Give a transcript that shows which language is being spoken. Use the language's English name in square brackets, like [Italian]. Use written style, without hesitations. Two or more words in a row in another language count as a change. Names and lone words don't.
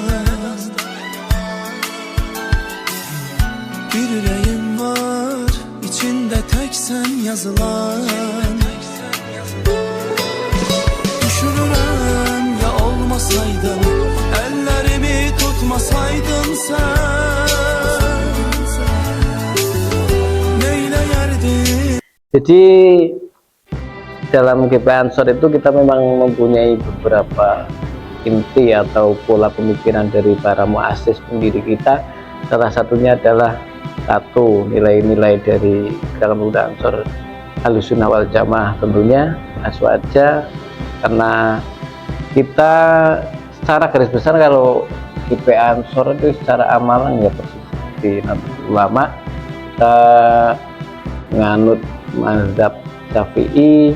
[Turkish] Bir yüreğim var, içinde tek sen yazılan. Düşünürüm ya olmasaydın, ellerimi tutmasaydın sen, neyleyerdin? [Indonesian] Jadi dalam GP Ansor itu kita memang mempunyai beberapa inti atau pola pemikiran dari para muassis pendiri kita. Salah satunya adalah satu, nilai-nilai dari Gerakan Pemuda Ansor Ahlussunnah wal Jamaah tentunya aswaja, karena kita secara garis besar kalau GP Ansor itu secara amalan ya persis di Nahdlatul Ulama, kita menganut mazhab Syafi'i.